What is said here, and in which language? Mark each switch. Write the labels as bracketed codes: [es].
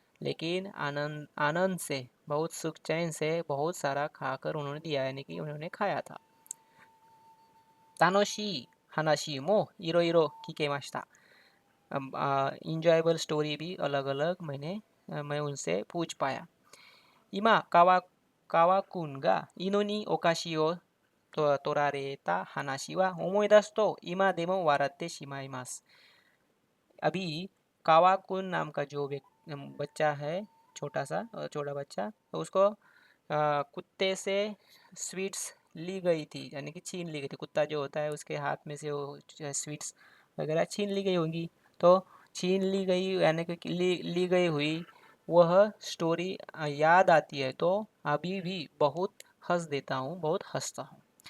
[hi] लेकिन आनंद से, बहुत सुख चैन से बहुत सारा खाकर उन्होंने दिया, यानी कि उन्होंने खाया था। [ja] 楽しい話もいろいろ聞けました। [hi] इंजॉयबल स्टोरी भी अलग अलग मैं उनसे पूछ पाया। [ja] 今川君が犬にお菓子を取られた話は思い出すと今でも笑ってしまいます। [hi] अभी कावाकुन नाम का जो बच्चा है, छोटा बच्चा, तो उसको कुत्ते से स्वीट्स ली गई थी, यानी कि छीन ली गई थी। कुत्ता जो होता है उसके हाथ में से वो स्वीट्स वगैरह छीन ली गई होंगी, तो छीन ली गई यानी कि ली गई हुई वह स्टोरी याद आती है तो अभी भी बहुत हंस देता हूँ, बहुत हंसता हूँ।